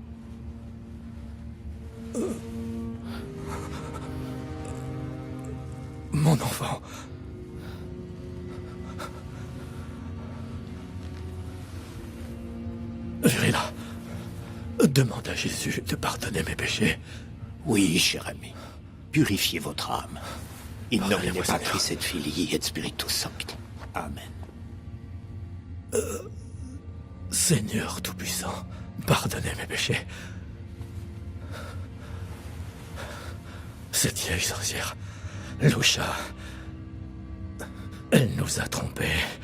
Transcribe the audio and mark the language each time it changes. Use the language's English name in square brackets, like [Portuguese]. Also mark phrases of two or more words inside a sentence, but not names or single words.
[French] Mon enfant. Virila, demande à Jésus de pardonner mes péchés. Oui, cher ami. Purifiez votre âme. [Latin] In nomine [French] Pardonnez-moi, [Latin] Patris et Filii et Spiritus Sancti. Amen. [French] Seigneur Tout-Puissant, pardonnez mes péchés. Cette vieille sorcière, Loucha, elle nous a trompés.